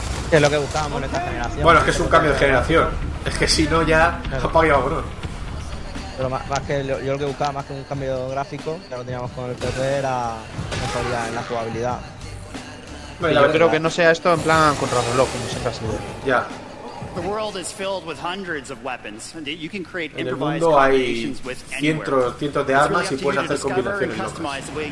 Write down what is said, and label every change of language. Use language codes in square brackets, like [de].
[es] Es lo que buscábamos en esta generación. Bueno, es que es un cambio de generación. Es que si no, ya. Apaga, bro. Pero más que yo lo que buscaba, más que un cambio gráfico, ya lo teníamos con el PC, era mejoría en la jugabilidad. Yo creo que no sea esto en plan contra reloj, como siempre ha sido. Ya. [en] The world is filled with hundreds of weapons that you can create improvised combinations with anywhere. [es] Cientos de armas y puedes hacer combinaciones locas.